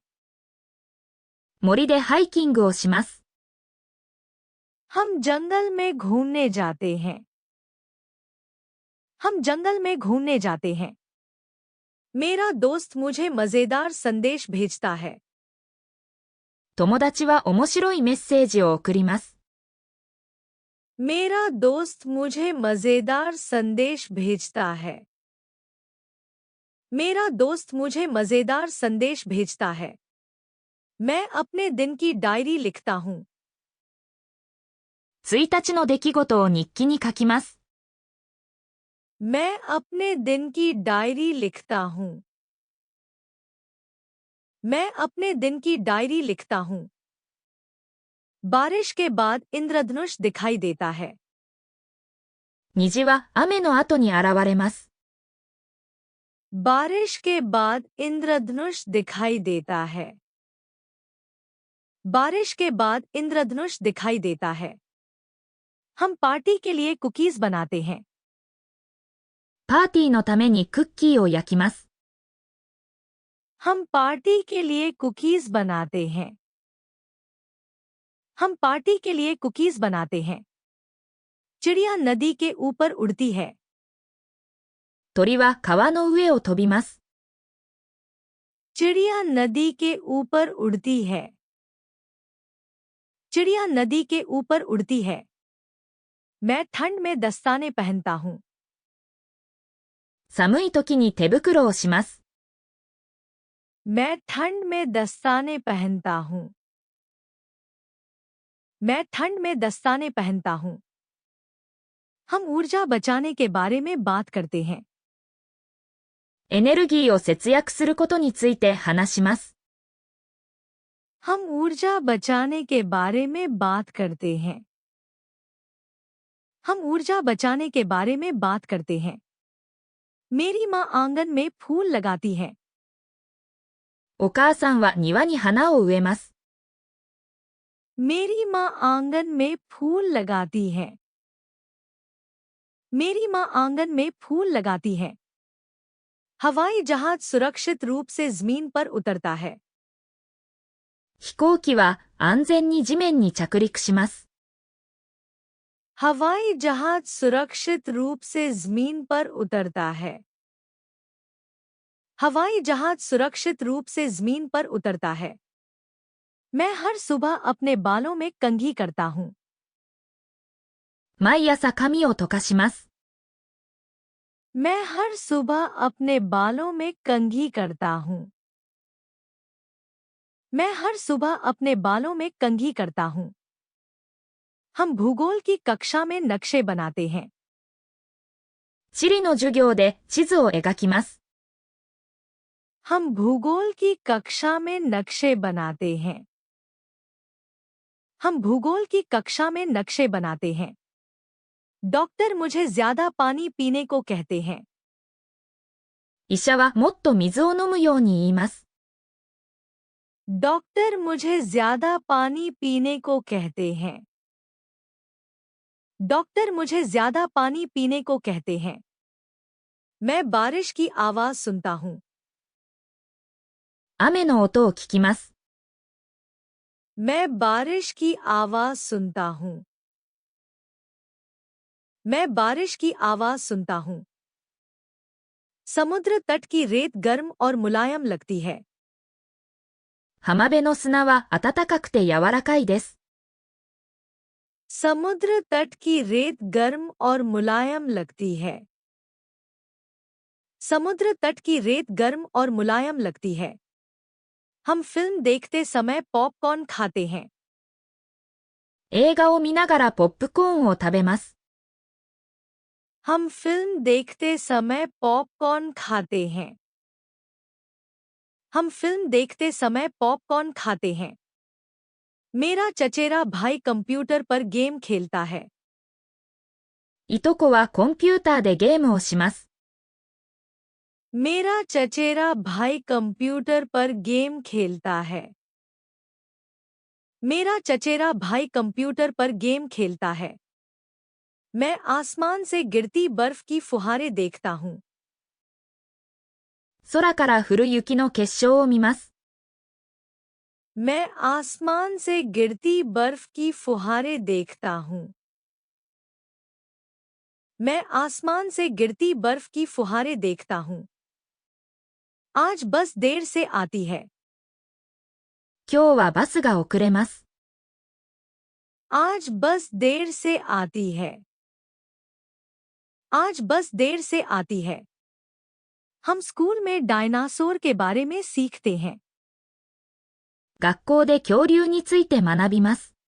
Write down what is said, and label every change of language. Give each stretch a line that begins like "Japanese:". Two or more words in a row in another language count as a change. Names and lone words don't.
Japanese: 森でハイキングをします。
Hindi: हम जंगल में घूमने जाते हैं। हम जंगल में घूमने जाते हैं। मेरा दोस्त मुझे मजेदार संदेश भेजता है।
Japanese: 友達は面白いメッセージを送ります。
Hindi: मेरा दोस्त मुझे मजेदार संदेश भेजता है। मेरा दोस्त मुझे मजेदार संदेश भेजता है। मैं अपने दिन की डायरी लिखता हूँ।
Japanese: 1日の出来事を日記に書きます。
Hindi: मैं अपने दिन की डायरी लिखता हूँ। मैं अपने दिन की डायरी लिखता हूँ। बारिश के बाद इंद्रधनुष दिखाई देता है।
Japanese: 虹は雨の後に現れます。
Hindi: बारिश के बाद इंद्रधनुष दिखाई देता है। बारिश के बाद इंद्रधनुष दिखाई देता है। हम पार्टी के लिए कुकीज बनाते हैं।
Japanese: パーティーのためにクッキーを焼きます。
Hindi: हम पार्टी के लिए कुकीज बनाते हैं। हम पार्टी के लिए कुकीज बनाते हैं। चिड़िया नदी के ऊपर उड़ती है।
Japanese: 鳥は川の上を飛びます。
Hindi: चिड़िया नदी के ऊपर उड़ती है। चिड़िया नदी के ऊपर उड़ती है। मैं ठंड में दस्ताने पहनता हूँ।
Japanese: 寒い時に手袋をします。
Hindi: मैं ठंड में दस्ताने पहनता हूँ। मैं ठंड में दस्ताने पहनता हूँ। हम ऊर्जा बचाने के बारे में बात करते हैं।
Japanese: エネルギーを節約することについて話します。
Hindi: हम ऊर्जा बचाने के बारे में बात करते हैं। हम ऊर्जा बचाने के बारे में बात करते हैं। मेरी माँ आंगन में फूल लगाती है।
Japanese: お母さんは庭に花を植えます。
Hindi: मेरी माँ आंगन में फूल लगाती है। मेरी माँ आंगन में फूल लगाती है। हवाई जहाज सुरक्षित रूप से जमीन पर उतरता है।
Japanese: 飛行機は安全に地面に着陸します。
Hindi: हवाई जहाज सुरक्षित रूप से जमीन पर उतरता है। हवाई जहाज सुरक्षित रूप से जमीन पर उतरता है। मैं हर सुबह अपने बालों में कंघी करता हूँ।
Japanese: 毎朝髪を溶かします。
Hindi: मैं हर सुबह अपने बालों में कंघी करता हूँ। मैं हर सुबह अपने बालों में कंघी करता हूँ। हम भूगोल की कक्षा में नक्शे बनाते हैं।
Japanese: 地理の授業で地図を描きます。
Hindi: हम भूगोल की कक्षा में नक्शे बनाते हैं। हम भूगोल की कक्षा में नक्शे बनाते हैं। डॉक्टर मुझे ज्यादा पानी पीने को कहते हैं।
Japanese: 医者はもっと水を飲むように言います。
Hindi: डॉक्टर मुझे ज्यादा पानी पीने को कहते हैं। डॉक्टर मुझे ज्यादा पानी पीने को कहते हैं। मैं बारिश की आवाज सुनता हूँ।
Japanese: 雨の音を聞きます。
Hindi: मैं बारिश की आवाज सुनता हूँ। मैं बारिश की आवाज सुनता हूँ। समुद्र तट की रेत गर्म और मुलायम लगती है।
Japanese: 浜辺の砂は暖かくて柔らかいです。
Hindi: समुद्र तट की रेत गर्म और मुलायम लगती है। समुद्र तट की रेत गर्म और मुलायम लगती है। हम फिल्म देखते समय पॉपकॉर्न खाते हैं।
Japanese: 映画を見ながらポップコーンを食べます。
Hindi: हम फिल्म देखते समय पॉपकॉर्न खाते हैं। हम फिल्म देखते समय पॉपकॉर्न खाते हैं। मेरा चचेरा भाई कंप्यूटर पर गेम खेलता है।
Japanese: いとこはコンピューターでゲームをします。
Hindi: मेरा चचेरा भाई कंप्यूटर पर गेम खेलता है। मेरा चचेरा भाई कंप्यूटर पर गेम खेलता है। मैं आसमान से गिरती बर्फ की फुहारें देखता हूँ।
Japanese: 空から降る雪の結晶を見ます。
Hindi: मैं आसमान से गिरती बर्फ की फुहारें देखता हूँ। मैं आसमान से गिरती बर्फ की फुहारें देखता हूँ। आज बस देर से आती है।
Japanese: 今日はバスが遅れます。
Hindi: आज बस देर से आती है। आज बस देर से आती है। हम स्कूल में डायनासोर के बारे में सीखते हैं।
Japanese: 学校で恐竜について学びます。